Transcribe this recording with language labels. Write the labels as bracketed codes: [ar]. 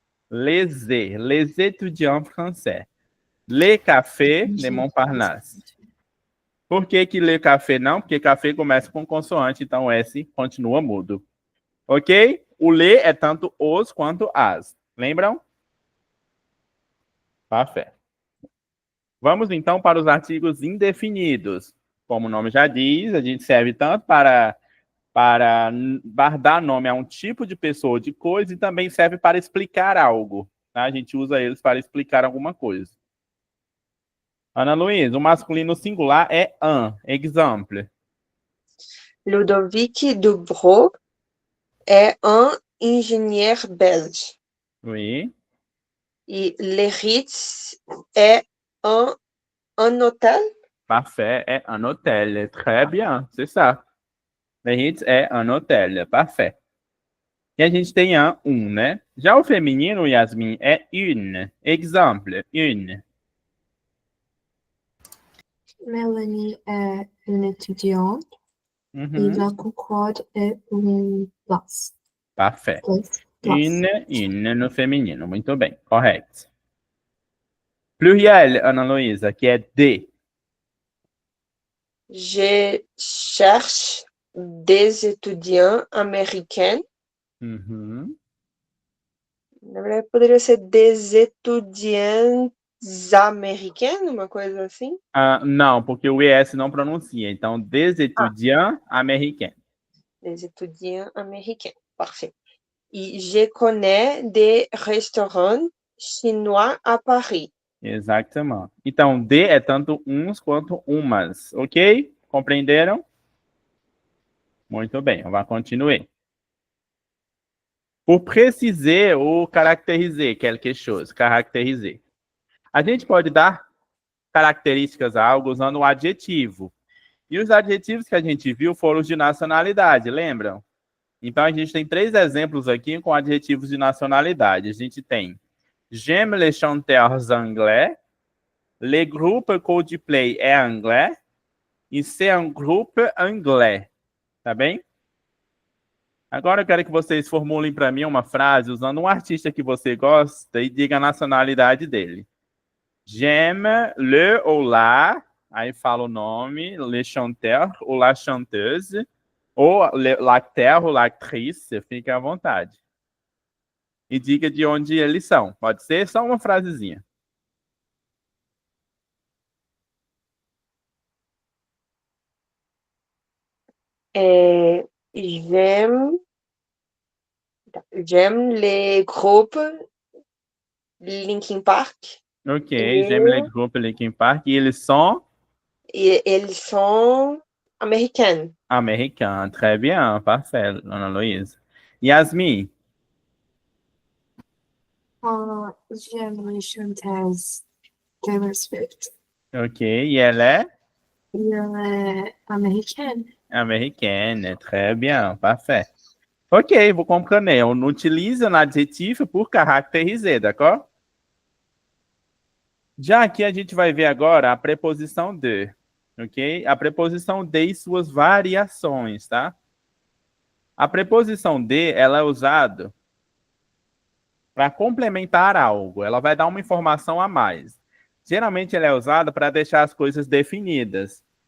[fr] Les étudiants français. Le café de Montparnasse. [pt] Por que que le café não? Porque café começa com consoante, então o S continua mudo. Ok? O le é tanto os quanto as. Lembram? [fr] Café. [pt] Vamos então para os artigos indefinidos. Como o nome já diz, a gente serve tanto para dar nome a um tipo de pessoa ou de coisa e também serve para explicar algo. Tá? A gente usa eles para explicar alguma coisa. Ana Luísa, o masculino singular é un. [fr] Exemple. Ludovic Dubrow est un ingénieur belge. Oui. Et Le Ritz est un hôtel. Parfait, é un hôtel. Très bien, c'est ça. Le Ritz é un hôtel. Parfait. [pt] E a gente tem um, né? Já o feminino, Yasmin, é une. [fr] Exemple, une. Mélanie est une étudiante et la Uhum. Concorde est une place. Parfait. Place. [pt] Une no feminino. Muito bem, correto. Pluriel, Ana Luísa, que é de. [fr] Je cherche des étudiants américains. Uhum. [pt] Na verdade, poderia ser [fr] des étudiantes [pt] américaines, uma coisa assim? Não, porque o ES não pronuncia. Então, [fr] des étudiants américains. Les étudiants américains. Parfait. E je connais des restaurants chinois à Paris. [pt] Exatamente. Então, de é tanto uns quanto umas, ok? Compreenderam? Muito bem, vamos continuar. [fr] Por préciser ou caracteriser quelque chose, caracteriser. [pt] A gente pode dar características a algo usando o adjetivo. E os adjetivos que a gente viu foram os de nacionalidade, lembram? Então, a gente tem 3 exemplos aqui com adjetivos de nacionalidade. A gente tem [fr] j'aime les chanteurs anglais, [pt] le groupe Coldplay é anglais e [fr] c'est un groupe anglais. [pt] Tá bem? Agora eu quero que vocês formulem para mim uma frase usando um artista que você gosta e diga a nacionalidade dele. J'aime le ou la, aí fala o nome, [fr] le chanteur ou la chanteuse, ou l'acteur ou l'actrice, [pt] fique à vontade. E diga de onde eles são. Pode ser só uma frasezinha. [fr] J'aime les groupes Linkin Park. Ok, j'aime les groupes Linkin Park. [pt] E eles são? E eles são americanos. [fr] Americanos. Très bien, parfait, Ana Luísa. Yasmin? J'aime les chanteuses Taylor Swift. [pt] Ok, e ela é? E ela é americana. [fr] Americana, très bien, parfait. Ok, vous comprenez. On utilise un adjetivo pour caractériser, d'accord? [pt] Já aqui a gente vai ver agora a preposição de, ok? A preposição de e suas variações, tá? A preposição de, ela é usada para complementar algo. Ela vai dar uma informação a mais. Geralmente ela é usada para deixar as coisas definidas.